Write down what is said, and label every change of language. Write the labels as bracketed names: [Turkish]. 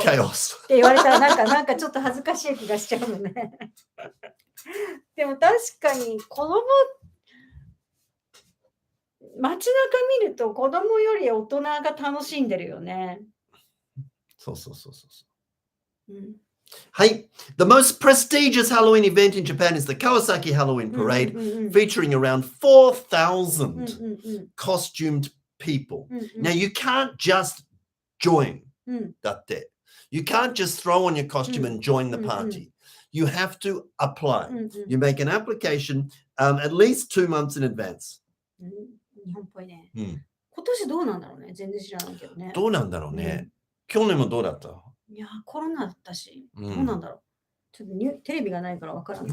[English] chaos. [Japanese] って言われたらなんかちょっと恥ずかしい気がしちゃうのね。でも確かに子供街中見ると子供より大人が楽しんでるよね。そう。はい。 [English] The most prestigious Halloween event in Japan is the Kawasaki Halloween Parade, featuring around 4,000 costumed people. Now, you can't just join that day. You can't just throw on your costume and join the party. You have to apply. You make an application at least 2 months in advance. [Japanese] 日本っぽいね。今年どうなんだろうね。全然知らないけどね。どうなんだろうね。去年もどうだった？いや、コロナだったし、どうなんだろう。ちょっとテレビがないからわからない。